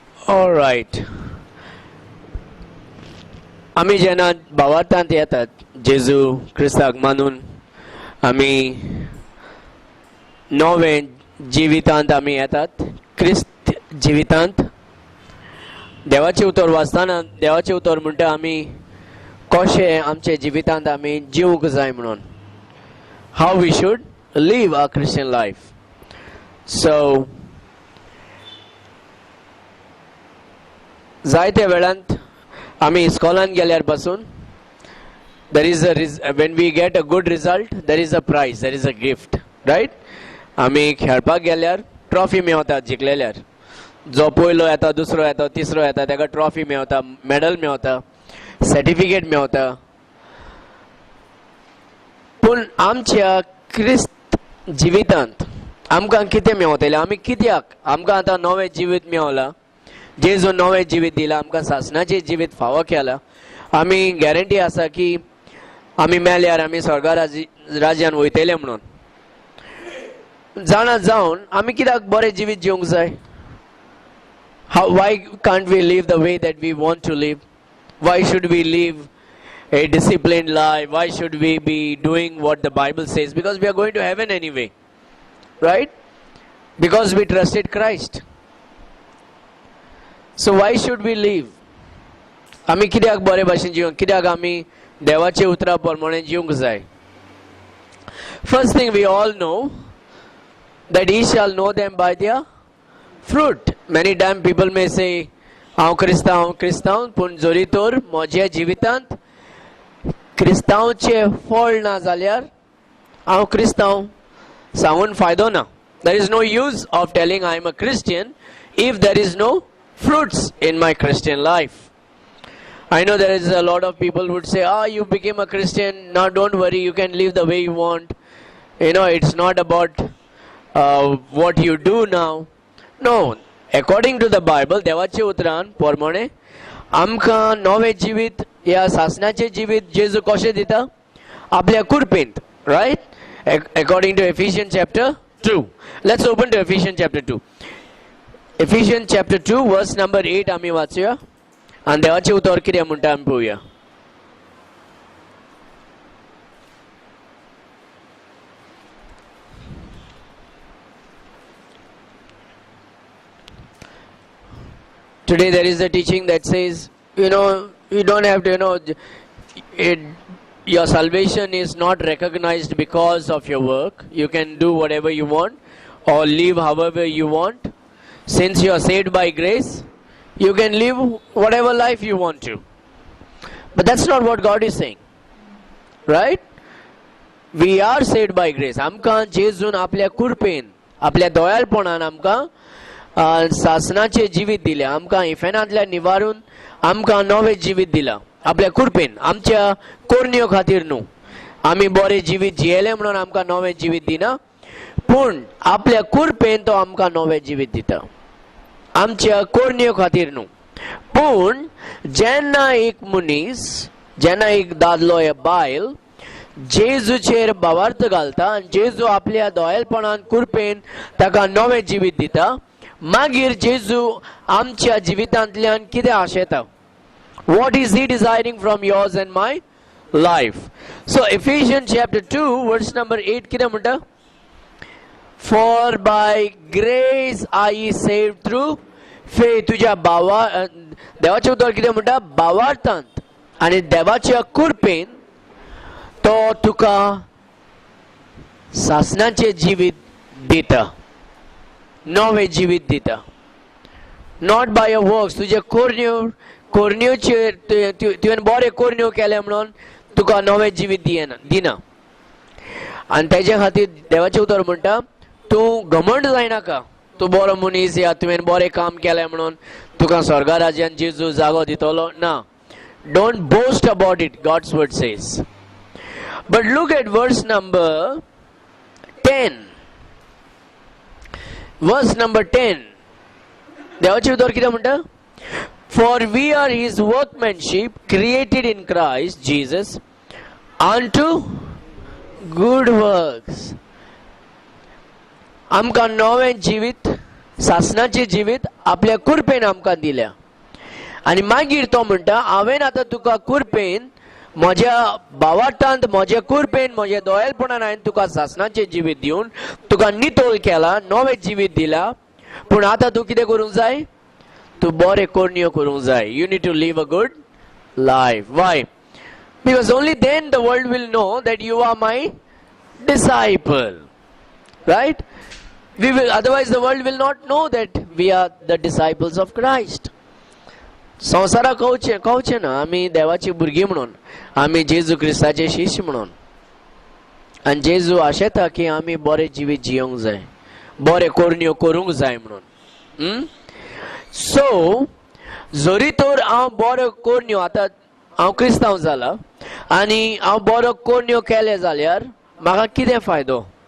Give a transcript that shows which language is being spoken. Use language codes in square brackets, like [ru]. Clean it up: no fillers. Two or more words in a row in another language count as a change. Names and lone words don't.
[en] All right. [kok] आम्ही जेन्ना भावार्थांत येतात जेजू क्रिस्ताक मानून आम्ही नवे जिवितांत आम्ही येतात क्रिस्त जिवितांत देवाचे उतर वाचताना देवाचे उतर म्हणटा आम्ही कशें आमचे जिवितांत आम्ही जिवंक जाय म्हणून [en] how we should live a Christian life. [kok] सो जायत्या वेळांत आम्ही इस्कॉलान गेल्यार पासून [en] there is a when we get a good result there is a prize, there is a gift, right? [kok] आम्ही खेळपाक गेल्यार ट्रॉफी मेळटा जिखलेल्यार. जो पयलो येता दुसरो येता तिसरो येता ताका ट्रॉफी मेळटा, मेडल मेळटा, सर्टिफिकेट मेळटा. पूण आमच्या क्रिस्त जिवितांत आमकां कितें मेळटलें? आमी कित्याक आमकां आतां नवें जिवीत मेळलां, जेजू नवें जिवीत दिलां, आमकां सासणाचें जिवीत फावो केलां. आमी गॅरंटी आसा की आमी मेल्यार आमी स्वर्गा राज्यान वयतले म्हणून. जाणा जावन आमी कित्याक बरें जिवीत जिवंक जाय? [en] why can't we live the way that we want to live? Why should we live a disciplined life? Why should we be doing what the Bible says? Because we are going to heaven anyway, right? Because we trusted Christ. So why should we live? [kok] आमी कित्याक बरे भाशेन जिवंक, कित्याक आमी देवाचे उतरा प्रमाणे जिवंक जाय? [en] First thing we all know that ye shall know them by their fruit. Many times people may say [kok] हांव क्रिस्तांव पूण जोरी तोर म्हज्या जिवितांत क्रिस्तांवचे फळ ना जाल्यार हांव क्रिस्तांव सांगून फायदो ना. [en] There is no use of telling I am a Christian if there is no fruits in my Christian life. I know there is a lot of people who would say, you became a Christian, now don't worry, you can live the way you want. You know, it's not about what you do now. No, according to the Bible, [kok] देवाचे उतरान प्रमाणे आमकां नवें जिवीत या सासणाचें जिवीत जेजू कशें दिता? आपल्या कुरपेंत, right? [en] According to Ephesians chapter 2. Let's open to Ephesians chapter 2. Ephesians chapter 2 verse number 8 [kok] आमी वाचूया आनी देवाचे उतर कितें म्हणटा आमी पळोवया. [en] Today there is a teaching that says, you don't have to, your salvation is not recognized because of your work. You can do whatever you want or live however you want. Since you are saved by grace, you can live whatever life you want to. But that's not what God is saying, right? We are saved by grace. [kok] आमकां जेजून आपल्या कुरपेन, आपल्या दोयाळपणान आमकां सासणाचे जिवीत दिले. आमकां इफेनांतल्यान निवारून आमकां नवें जिवीत दिलां आपल्या कुरपेन. आमच्या कोरण्यो खातीर न्हू, आमी बरें जिवीत जियेलें म्हणून आमकां नवें जिवीत दिना, पूण आपल्या कुरपेन तो आमकां नवें जिवीत दिता. आमच्या कोरण्यो खातीर न्हू, पूण जेन्ना एक मनीस, जेन्ना एक दादलो या बायल जेजूचेर भावार्थ घालता आनी जेजू आपल्या दोयेलपणान कुरपेन ताका नवें जिवीत दिता, मागीर जेजू आमच्या जिवितांतल्यान कितें आशेता? [en] What is he desiring from yours and my life? So Ephesians chapter 2 verse number 8 [kok] कितें म्हणटा? [en] For by grace are ye saved through faith. [kok] तुझ्या देवाचे उतर कितें म्हणटा? भावार्थांत आनी देवाच्या कुरपेन तो तुका सासणाचें जिवीत दिता, नवें जिवीत दिता. [en] not by your works. [kok] तुजे कोरण्योचेर तुवें बरें कोरण्यो केले म्हणून तुका नवें जिवीत दिना. आनी तेजे खातीर देवाचें उतर म्हणटा तूं घमंड जायनाका. तूं बरो मनीस या तुवें बरें काम केलें म्हणून तुका स्वर्गा राज्यान जेजू जागो दितलो ना. [en] don't boast about it, God's word says. but look at verse number 10. Verse number 10. [kok] देवाचे उतर कितें म्हणटा? [en] For we are his workmanship created in Christ Jesus unto good works. [kok] आमकां नवें जिवीत सासणाचे जिवीत आपल्या कुरपेन आमकां दिल्या आनी मागीर तो म्हणटा हांवें आतां तुका कुरपेन म्हज्या भावार्थांत म्हज्या कुरपेन म्हज्या दोयेलपणान हांवें तुका सासणाचें जिवीत दिवन तुका नितोळ केला नवें जिवीत दिला पूण आतां तूं कितें करूंक जाय तूं बरें कोरण्यो करूंक जाय [en] you need to live a good life why because only then the world will know that you are my disciple right we will otherwise the world will not know that we are the disciples of Christ [kok] संवसाराक कळचें ना आमी देवाची भुरगीं म्हणून आमी जेजू क्रिस्ताचे शिश्य म्हणून आनी जेजू आशेता की आमी बरें जिवीत जियोंक जाय बरें कोरण्यो करूंक जाय म्हणून सो जरी तर हांव बऱ्यो कोरण्यो आतां हांव क्रिस्तांव जाला आनी हांव बरो कोरण्यो केले जाल्यार म्हाका कितें फायदो